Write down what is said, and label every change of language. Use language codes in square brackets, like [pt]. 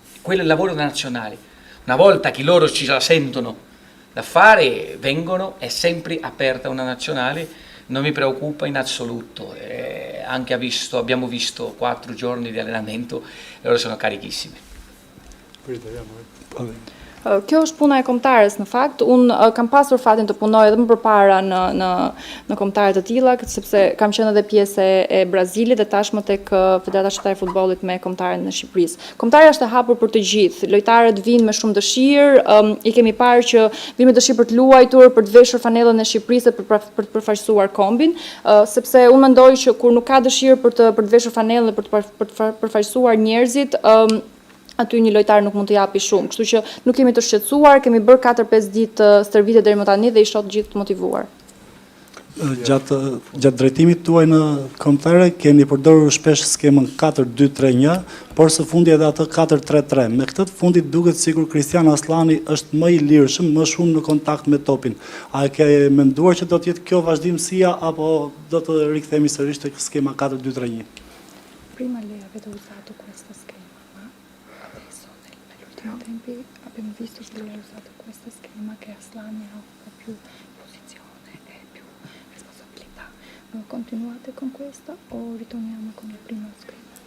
[it] Quello è il lavoro nazionale. Una volta che loro ci la sentono da fare, vengono, è sempre aperta una nazionale, non mi preoccupa in assoluto. Anche abbiamo visto 4 giorni di allenamento, loro sono carichissimi. [sq] Kjo është puna e kombëtares në fakt. Unë kam pasur fatin të punoj edhe më përpara në kombëtare të tilla, sepse kam qenë edhe pjesë e Brazilit dhe tashmë tek Federata Shqiptare e Futbollit me kombëtaren e Shqipërisë. Kombëtarja është e hapur për të gjithë. Lojtarët vinë me shumë dëshirë, i kemi parë që vinë me dëshirë për të luajtur, për të veshur fanellën e Shqipërisë për të përfaqësuar kombin, sepse unë mendoj që kur nuk ka dëshirë për të veshur fanellën dhe për të përfaqësuar njerëzit, aty një lojtar nuk mund të japi shumë. Kështu që nuk kemi të shqetësuar, kemi bërë 4-5 ditë stërvitje deri më tani dhe i shoh të gjithë të motivuar. Gjatë drejtimit tuaj në kombëtare keni përdorur shpesh skemën 4-2-3-1, por së fundi edhe atë 4-3-3. Me këtë të fundit duket sikur Kristian Aslani është më i lirshëm, më shumë në kontakt me topin. A e ke menduar që do të jetë kjo vazhdimësia apo do të rikthehemi sërish tek skema 4-2-3-1? [it] Prima lei avete usato questa schema, ma adesso nell'ultimo tempi abbiamo visto che lei ha usato questa schema che Aslani ha più posizione e più responsabilità. Continuate con questa o ritorniamo con la prima schema?